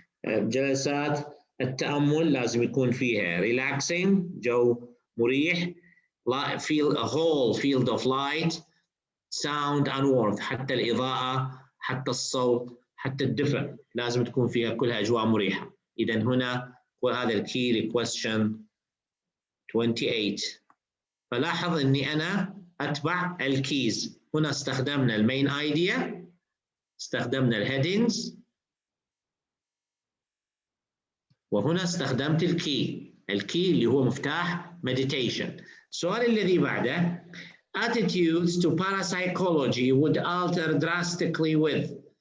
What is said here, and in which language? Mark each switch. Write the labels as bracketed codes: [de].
[ar] جلسات التأمل لازم يكون فيها relaxing جو مريح, [en] feel a whole field of light, sound and warmth. [ar] حتى الإضاءة حتى الصوت حتى الدفء لازم تكون فيها كلها أجواء مريحة. إذن هنا وهذا الكي question 28. فلاحظ أني أنا أتبع الكيز. هنا استخدمنا المين ايديا, استخدمنا الهيدنجز, وهنا استخدمت الكي اللي هو مفتاح meditation. السؤال الذي بعده [en] attitudes to parapsychology would alter drastically with.